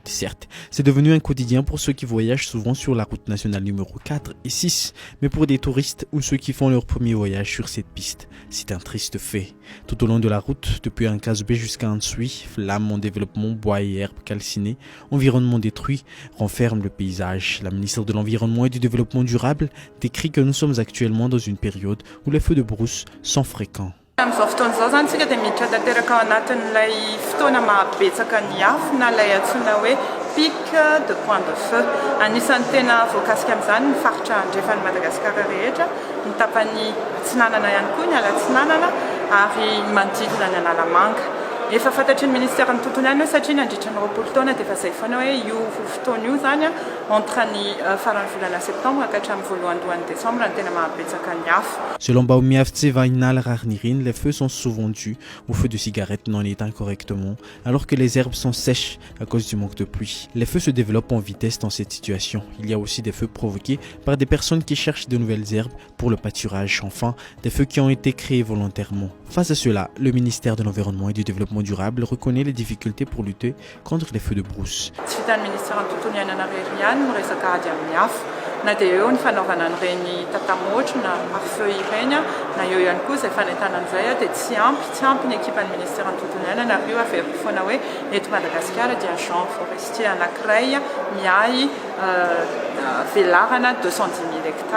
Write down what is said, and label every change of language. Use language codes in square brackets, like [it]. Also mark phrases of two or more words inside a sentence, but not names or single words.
[fr] Certes, c'est devenu un quotidien pour ceux qui voyagent souvent sur la route nationale numéro 4 et 6, mais pour des touristes ou ceux qui font leur premier voyage sur cette piste, c'est un triste fait. Tout au long de la route, depuis Ankazbe jusqu'à Ansui, flammes en développement, bois et herbes calcinées, environnement détruit, renferment le paysage. La ministre de l'Environnement et du Développement durable décrit que nous sommes actuellement dans une période où les feux de brousse sont fréquents. [mg] Amin'izao fotoan'izao zany tsika dia miditra tanteraka ao anatin'ilay fotoana mahabetsaka ny afo na ilay antsoina hoe [fr] pic de point de feu. [mg] Anisan'ny tena voakasika amin'izany ny faritra andrefan'ny Madagasikara rehetra, ny tapany atsinanana ihany koa, ny alatsinanana ary manodidina ny Analamanga. Efa fantatry ny ministera ny tontolo ihany hoe satria nandritra ny 20 taona dia efa izay foana hoe io fotoana io zany entre ny faran'ny volana septembre ka hatramin'ny voalohan'ny décembre ny tena mahabetsaka ny afo. [fr] Selon Baumiaf Tsevainal Rarnirin, les feux sont souvent dus aux feux de cigarettes non éteints correctement, alors que les herbes sont sèches à cause du manque de pluie. Les feux se développent en vitesse dans cette situation. Il y a aussi des feux provoqués par des personnes qui cherchent de nouvelles herbes pour le pâturage. Enfin, des feux qui ont été créés volontairement. Face à cela, le ministère de l'Environnement et du Développement durable reconnaît les difficultés pour lutter contre les feux de brousse. [mg] Na dia eo ny fanaovana an'ireny tatamoatra na pare-feu ireny na eo ihany koa izay fanentanana an'izay dia tsy ampy ny ekipan'ny ministera ny tontolo iainana ary io avery foana hoe eto Madagasikara dia [fr] agent forestier [mg] anankiray miahy velarana 210 000 hectares.